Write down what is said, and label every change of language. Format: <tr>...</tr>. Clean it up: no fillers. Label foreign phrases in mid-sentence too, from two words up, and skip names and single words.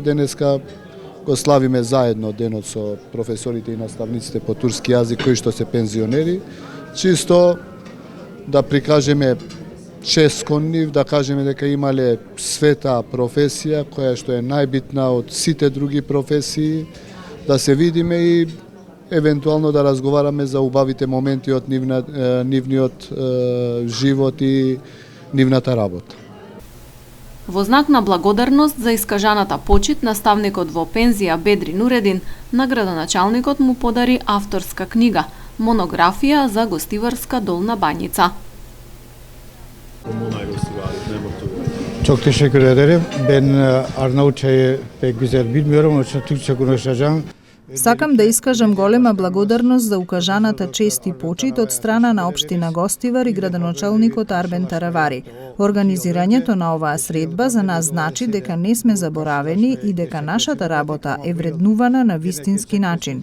<mk>Денеска го славиме заедно денот со професорите и наставниците по турски јазик кои што се пензионери, чисто да прикажеме чест кон нив, да кажеме дека имале света професија која што е најбитна од сите други професии, да се видиме и евентуално да разговараме за убавите моменти од нивниот живот и нивната работа. Во знак на благодарност за искажаната почит, наставникот во пензија Бедри Нуредин на градоначалникот му подари авторска книга, монографија за Гостиварска Долна Банјица.</mk> <tr>Çok teşekkür ederim. Ben Arnavutçayı pek güzel bilmiyorum. Onun için Türkçe konuşacağım.</tr> <mk>Сакам да искажам голема благодарност за укажаната чест и почит од страна на општина Гостивар и градоначалникот Арбен Таравари. Организирањето на оваа средба за нас значи дека не сме заборавени и дека нашата работа е вреднувана на вистински начин.</mk>